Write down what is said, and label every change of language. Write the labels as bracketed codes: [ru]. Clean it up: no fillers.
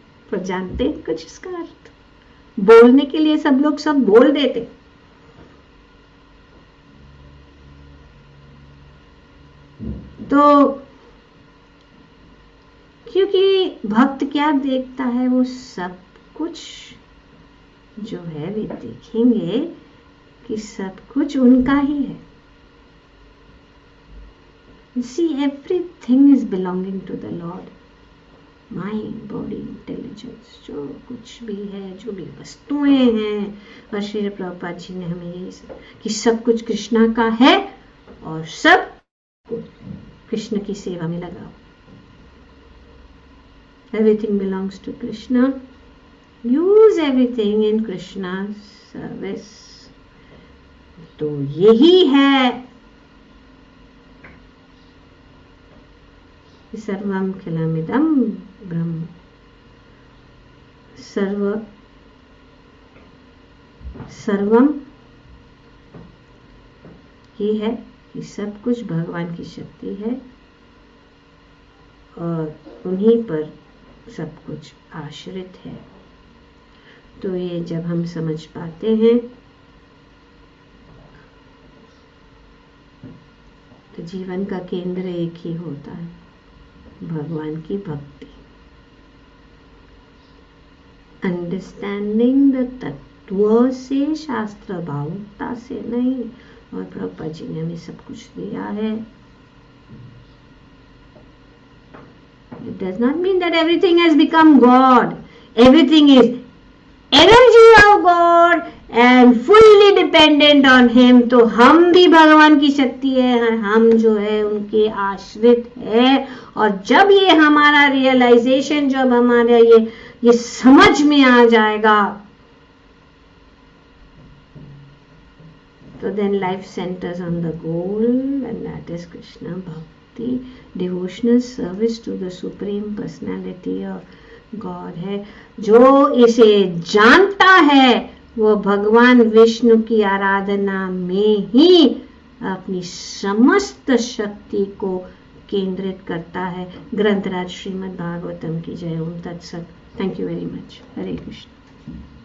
[hi] पर जानते हैं कुछ इसका अर्थ? बोलने के लिए सब लोग सब बोल देते, तो क्योंकि भक्त क्या देखता है, वो सब कुछ जो है वे देखेंगे कि सब कुछ उनका ही है। [en] See, everything is belonging to the Lord. Mind, body, intelligence, [hi] जो कुछ भी है, जो भी वस्तुएं हैं, और श्री प्रभुपाद जी ने हमें ये कि सब कुछ कृष्णा का है और सब कृष्ण की सेवा में लगाओ। [en] Everything belongs to Krishna. Use everything in Krishna's service. [hi] तो यही है सर्वम खिलमिदं ब्रह्म। सर्वम ये है कि सब कुछ भगवान की शक्ति है और उन्हीं पर सब कुछ आश्रित है। तो ये जब हम समझ पाते हैं तो जीवन का केंद्र एक ही होता है, भगवान की भक्ति। [en] understanding the [hi] तत्व से, शास्त्र भावुकता से नहीं। और प्रभुपाद जी ने हमें सब कुछ दिया है। [en] It does not mean that everything has become God. Everything is energy of God and fully dependent on Him. [hi] तो हम भी भगवान की शक्ति है, हम जो है उनके आश्रित है। और जब ये हमारा रियलाइजेशन, जब हमारा ये समझ में आ जाएगा, तो [en] then life centers on the goal, and that is Krishna Bhakti, devotional service to the Supreme Personality of God [hi] है। जो इसे जानता है वो भगवान विष्णु की आराधना में ही अपनी समस्त शक्ति को केंद्रित करता है। ग्रंथराज श्रीमद् भागवतम की जय। ओम तत्सत। [en] Thank you very much. [hi] Hare Krishna.